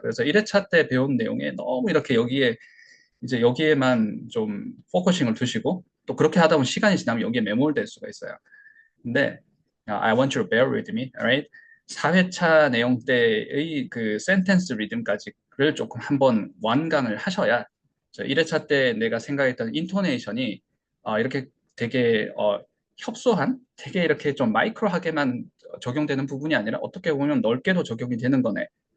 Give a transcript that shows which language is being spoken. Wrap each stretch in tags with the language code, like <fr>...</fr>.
<ko>그래서 1회차 때 배운 내용에 너무 이렇게 이제 여기에만 좀 포커싱을 두시고, 또 그렇게 하다 보면 시간이 지나면 여기에 매몰될 수가 있어요. 근데</ko> <en>I want you to bear with me, alright?</en> <ko>4회차 내용 때의 그 센텐스 리듬까지를 조금 한번 완강을 하셔야 1회차 때 내가 생각했던 인토네이션이 이렇게 되게 협소한, 되게 이렇게 좀 마이크로하게만 적용되는 부분이 아니라 어떻게 보면 넓게도 적용이 되는 거네.</ko>